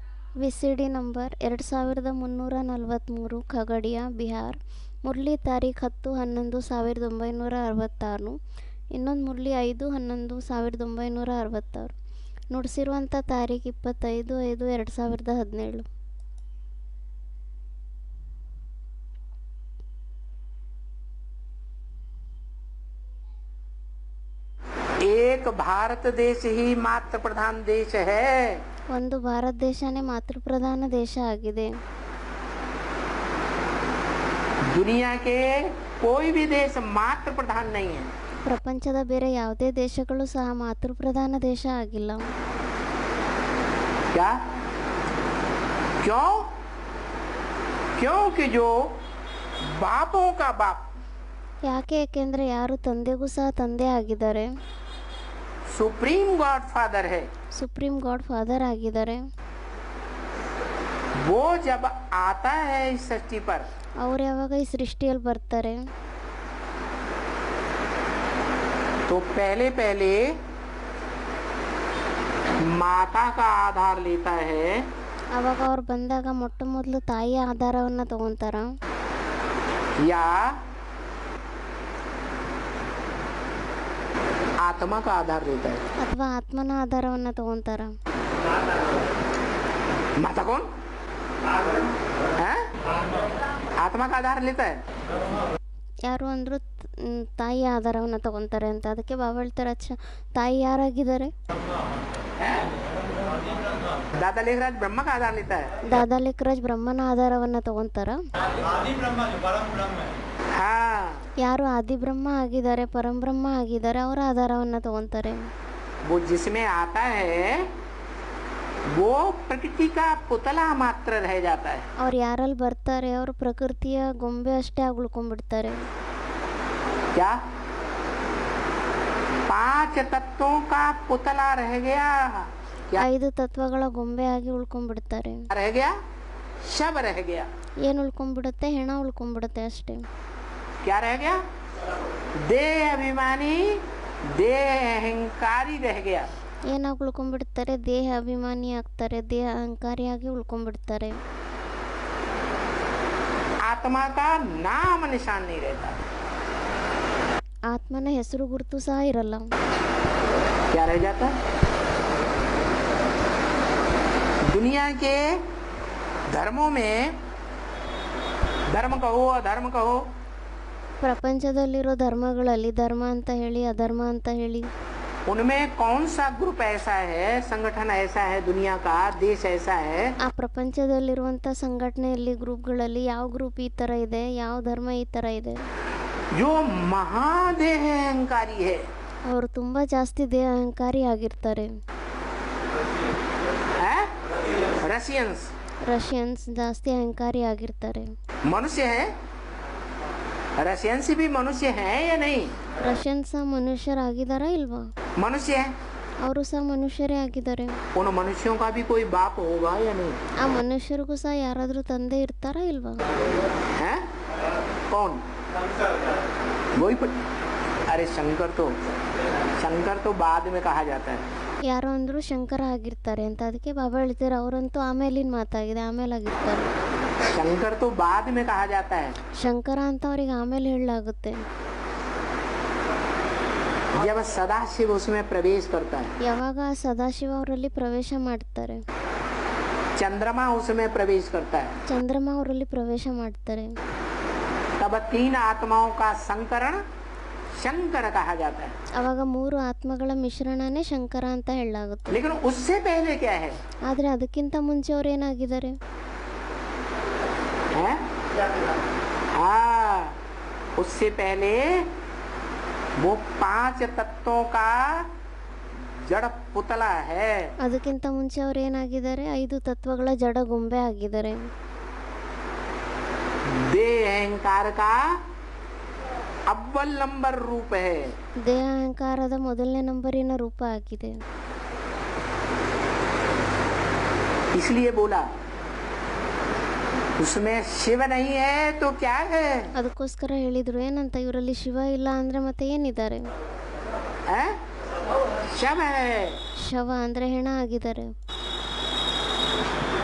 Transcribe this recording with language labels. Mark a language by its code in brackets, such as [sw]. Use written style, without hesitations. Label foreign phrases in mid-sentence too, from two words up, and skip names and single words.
[en] VCD number [kn] 2343 ಖಗಡಿಯಾ ಬಿಹಾರ್. ಮುರಳಿ ತಾರೀಖು 10-11-1966. ಇನ್ನೊಂದು ಮುರಳಿ 5-11-1966. ನುಡಿಸಿರುವಂಥ ತಾರೀಖು 25/5/2017. [hi] एक भारत देश ही मातृ प्रधान देश है. [kn] ಒಂದು ಭಾರತ ದೇಶನೇ ಮಾತೃಪ್ರಧಾನ ದೇಶ ಆಗಿದೆ. [hi] दुनिया के कोई भी देश मातृ प्रधान नहीं है. [kn] ಪ್ರಪಂಚದ ಬೇರೆ ಯಾವುದೇ ದೇಶಗಳು ಸಹ ಮಾತೃಪ್ರಧಾನ ದೇಶ ಆಗಿಲ್ಲ. [hi] क्या क्यों? क्योंकि जो बापों का बाप, [kn] ಯಾಕೆ? ಏಕೆಂದರೆ ಯಾರು ತಂದೆಗೂ ಸಹ ತಂದೆ ಆಗಿದ್ದಾರೆ, [en] Supreme God Father [hi] है, [en] Supreme God Father [kn] ಆಗಿದ್ದಾರೆ. [hi] वो जब आता है इस सृष्टि पर, [kn] ಅವ್ರು ಯಾವಾಗ ಈ ಸೃಷ್ಟಿಯಲ್ಲಿ ಬರ್ತಾರೆ, [hi] तो पहले पहले माता का आधार लेता है, [kn] ಅವಾಗ ಅವ್ರು ಬಂದಾಗ ಮೊಟ್ಟ ಮೊದಲು ತಾಯಿಯ ಆಧಾರವನ್ನು ತಗೊತಾರ, [hi] या आत्मा का आधार लेता है. [kn] ಅಥವಾ ಆತ್ಮನ ಆಧಾರವನ್ನು ತಗೊತಾರ. [hi] माता कौन है? आत्मा का आधार लेता है. [kn] ಯಾರು ಅಂದರೂ ತಾಯಿಯ ಆಧಾರವನ್ನು ತಗೊತಾರೆ ಅಂತ. ಅದಕ್ಕೆ ಬಾಬಾ ಹೇಳ್ತಾರೆ, ಅಚ್ಚ ತಾಯಿ ಯಾರಾಗಿದ್ದಾರೆ? [hi] दादा लेखराज ब्रह्म का आधार लेता है. [kn] ದಾದಾ ಲಿಖರಾಜ್ ಬ್ರಹ್ಮನ ಆಧಾರವನ್ನು ತಗೊತಾರ. [hi] हाँ, [kn] ಯಾರು ಆದಿಬ್ರಹ್ಮ ಆಗಿದ್ದಾರೆ, ಪರಂಬ್ರಹ್ಮ ಆಗಿದ್ದಾರೆ, ಅವರ ಆಧಾರವನ್ನು ತಗೊತಾರೆ. [hi] वो जिसमें आता है वो प्रकृति का पुतला मात्र रह जाता है. [kn] ಅವ್ರು ಯಾರಲ್ಲಿ ಬರ್ತಾರೆ ಅವರು ಪ್ರಕೃತಿಯ ಗೊಂಬೆ ಅಷ್ಟೇ ಆಗಿ ಉಳ್ಕೊಂಡ್ಬಿಡ್ತಾರೆ. [hi] क्या 5 तत्वों का पुतला रह गया? क्या [kn] 5 ತತ್ವಗಳ ಗೊಂಬೆ ಆಗಿ ಉಳ್ಕೊಂಡ್ಬಿಡ್ತಾರೆ. [hi] रह गया? शब रह गया. [kn] ಏನು ಉಳ್ಕೊಂಡ್ಬಿಡುತ್ತೆ? ಹೆಣ ಉಳ್ಕೊಂಡ್ಬಿಡುತ್ತೆ ಅಷ್ಟೇ. [hi] क्या रह गया? देह अभिमानी, देह अहंकारी रह गया. [kn] ಏನಾಗಿ ಉಳ್ಕೊಂಡ್ಬಿಡ್ತಾರೆ? ದೇಹ ಅಭಿಮಾನಿ ಆಗ್ತಾರೆ, ದೇಹ ಅಹಂಕಾರಿಯಾಗಿ ಉಳ್ಕೊಂಡ್ಬಿಡ್ತಾರೆ. [hi] आत्मा का नाम निशान नहीं रहता. [kn] ಆತ್ಮನ ಹೆಸರು ಗುರುತು ಸಹ ಇರಲ್ಲ. [hi] क्या रह जाता? दुनिया के धर्मों में, धर्म कहो अधर्म कहो, [kn] ಪ್ರಪಂಚದಲ್ಲಿರೋ ಧರ್ಮಗಳಲ್ಲಿ ಧರ್ಮ ಅಂತ ಹೇಳಿ ಅಧರ್ಮ ಅಂತ ಹೇಳಿ, [hi] उनमें कौन सा ग्रुप ऐसा है, संगठन ऐसा है, दुनिया का देश ऐसा है [kn] ಆ ಪ್ರಪಂಚದಲ್ಲಿರುವಂಥ ಸಂಘಟನೆಯಲ್ಲಿ ಗ್ರೂಪ್ಗಳಲ್ಲಿ ಯಾವ ಗ್ರೂಪ್ ಈ ಥರ ಇದೆ, ಯಾವ ಧರ್ಮ ಈ ಥರ ಇದೆ, [hi] जो महादेह अहंकारी है? [kn] ಅವರು ತುಂಬ ಜಾಸ್ತಿ ದೇಹ ಅಹಂಕಾರಿ ಆಗಿರ್ತಾರೆ. [hi] रशियंस [kn] ರಷ್ಯನ್ಸ್ ಜಾಸ್ತಿ ಅಹಂಕಾರಿ ಆಗಿರ್ತಾರೆ. [hi] मनुष्य है, रशियंस भी मनुष्य है या नहीं? [kn] ರಷ್ಯನ್ಸ್ ಸಹ ಮನುಷ್ಯರಾಗಿದ್ದಾರಾ ಇಲ್ವಾ? [hi] मनुष्य है. [kn] ಅವರು ಸಹ ಮನುಷ್ಯರೇ ಆಗಿದ್ದಾರೆ. [hi] उन मनुष्यों का भी कोई बाप होगा या नहीं? [kn] ಆ ಮನುಷ್ಯರಿಗೂ ಸಹ ಯಾರಾದರೂ ತಂದೆ ಇರ್ತಾರಾ ಇಲ್ವಾ? [hi] है कौन? वही अरे शंकर तो बाद में कहा जाता है. [kn] ಯಾರೋ ಅಂದರೂ ಶಂಕರ ಆಗಿರ್ತಾರೆ ಅಂತ. ಅದಕ್ಕೆ ಬಾಬಾ ಹೇಳ್ತಾರೆ ಅವರಂತೂ ಆಮೇಲಿನ ಮಾತಾಗಿದೆ, ಆಮೇಲೆ ಆಗಿರ್ತಾರೆ. [hi] शंकर तो बाद में कहा जाता है. [kn] ಶಂಕರ ಅಂತ ಅವ್ರಿಗೆ ಆಮೇಲೆ ಹೇಳಲಾಗುತ್ತೆ. [hi] जब सदाशिव उसमें प्रवेश करता है, [kn] ಯಾವಾಗ ಸದಾಶಿವ ಅವರಲ್ಲಿ ಪ್ರವೇಶ ಮಾಡ್ತಾರೆ, [hi] चंद्रमा उसमें प्रवेश करता है, [kn] ಚಂದ್ರಮ ಅವರಲ್ಲಿ ಪ್ರವೇಶ ಮಾಡ್ತಾರೆ, [hi] तब 3 आत्माओं का संकरण शंकर कहा जाता है. [kn] ಅವಾಗ 3 ಆತ್ಮಗಳ ಮಿಶ್ರಣನೇ ಶಂಕರ ಅಂತ ಹೇಳಲಾಗುತ್ತೆ. [hi] लेकिन उससे पहले क्या है? [kn] ಆದರೆ ಅದಕ್ಕಿಂತ ಮುಂಚೆ ಅವ್ರು ಏನಾಗಿದ್ದಾರೆ? [hi] हाँ, उससे पहले वो 5 तत्वों का जड़ पुतला है. [kn] ಅದಕ್ಕಿಂತ ಮುಂಚೆ ಅವ್ರು ಏನಾಗಿದ್ದಾರೆ? 5 ತತ್ವಗಳ ಜಡ ಗೊಂಬೆ ಆಗಿದ್ದಾರೆ. [hi] देह अहंकार का अव्वल नंबर रूप है. [kn] ದೇಹ ಅಹಂಕಾರದ ಮೊದಲನೇ ನಂಬರಿನ ರೂಪ ಆಗಿದೆ. [hi] इसलिए बोला उसमें शिव नहीं है तो क्या है? [kn] ಅದಕ್ಕೋಸ್ಕರ ಹೇಳಿದ್ರು ಏನಂತ, ಇವರಲ್ಲಿ ಶಿವ ಇಲ್ಲ ಅಂದ್ರೆ ಮತ್ತೆ ಏನಿದ್ದಾರೆ? [hi] शव है. [kn] ಶವ ಅಂದ್ರೆ ಹೆಣ ಆಗಿದ್ದಾರೆ.